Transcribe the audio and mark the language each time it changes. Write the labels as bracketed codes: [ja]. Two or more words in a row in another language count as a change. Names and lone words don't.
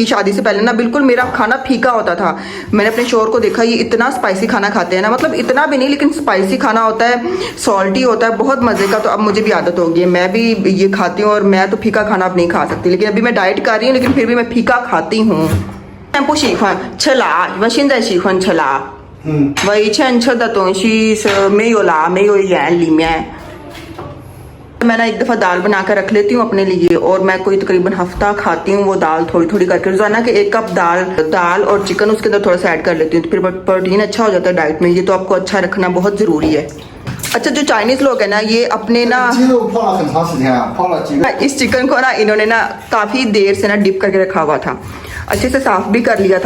[ur] شادی سے پہلے نا بالکل میرا کھانا پھیکا ہوتا تھا۔ میں نے اپنے شوہر کو دیکھا، یہ اتنا اسپائسی کھانا کھاتے ہیں نا، مطلب اتنا بھی نہیں، لیکن اسپائسی کھانا ہوتا ہے، سالٹی ہوتا ہے، بہت مزے کا. تو اب مجھے بھی عادت ہو گئی ہے، میں بھی یہ کھاتی ہوں، اور میں تو پھیکا کھانا اب نہیں کھا سکتی. لیکن ابھی میں ڈائٹ کر رہی ہوں، لیکن پھر بھی میں پھیکا کھاتی ہوں. [zh] 不喜欢吃辣，我现在喜欢吃辣。我以前吃的东西是没有辣，没有盐里面。 [ur] میں نا ایک دفعہ دال بنا کر رکھ لیتی ہوں اپنے لیے، اور میں کوئی تقریباً ہفتہ کھاتی ہوں وہ دال تھوڑی تھوڑی کرکے. روزانہ کے 1 کپ دال اور چکن اس کے اندر تھوڑا سا ایڈ کر لیتی ہوں، تو پھر پروٹین اچھا ہو جاتا ہے ڈائٹ میں. یہ تو آپ کو اچھا رکھنا بہت ضروری ہے۔ اچھا، جو چائنیز لوگ ہیں نا، یہ اپنے نا اس چکن کو نا انہوں نے نا کافی دیر سے نا ڈپ کرکے رکھا ہوا تھا، اچھے سے صاف بھی کر لیا تھا.